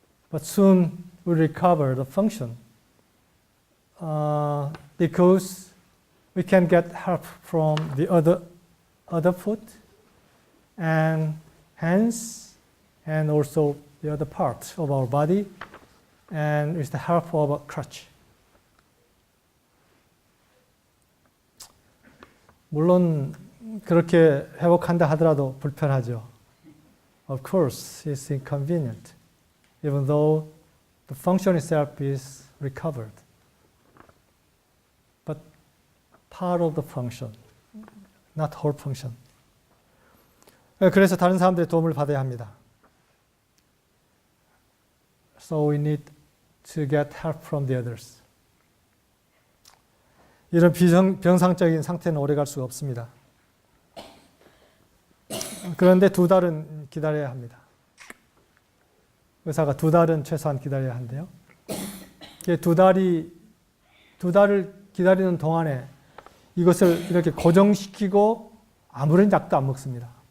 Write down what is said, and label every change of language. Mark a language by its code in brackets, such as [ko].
[en] But soon we recover the function because we can get help from the other foot and hands and also the other part of our body, and with the help of a crutch. [ko] 물론 그렇게 회복한다 하더라도 불편하죠. [en] Of course, it's inconvenient, even though the function itself is recovered. But part of the function, not whole function. [ko] 그래서 다른 사람들의 도움을 받아야 합니다. [en] So we need to get help from the others. [ko] 이런 비정상적인 상태는 오래갈 수가 없습니다. 그런데 2달은 기다려야 합니다. 의사가 2달은 최소한 기다려야 한대요. 2달을 기다리는 동안에 이것을 이렇게 고정시키고 아무런 약도 안 먹습니다.